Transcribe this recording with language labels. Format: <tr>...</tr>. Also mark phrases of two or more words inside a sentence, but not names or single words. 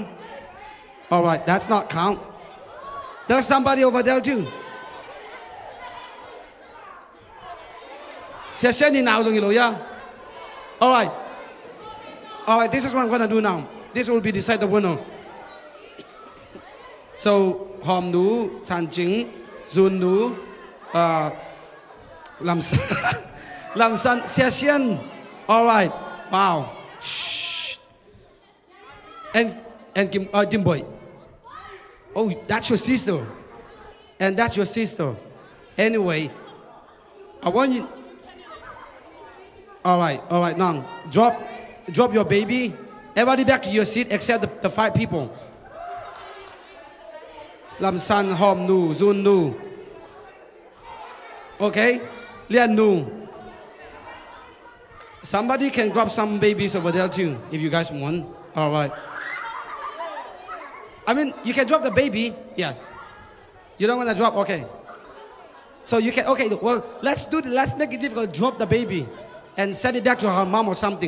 <en>All right, that's not count. There's somebody over there too. Yeah. All right. All right, this is what I'm gonna do now. This will be decide the winner. So, Hom Nu, San Jing, Zun Nu, Lam San, Lam San, Xia Xian. All right. Wow. Shh. And Jim Boy. Oh, that's your sister. And that's your sister. Anyway, I want you. All right, now drop your baby. Everybody back to your seat except the 5 people. Lam San, Hom Nu, Zun Nu. Okay, Lian Nu. Somebody can grab some babies over there too, if you guys want. All right. I mean, you can drop the baby. Yes. You don't want to drop. Okay. So you can. Okay. Well, let's make it difficult. Drop the baby, and send it back to her mom or something.</en>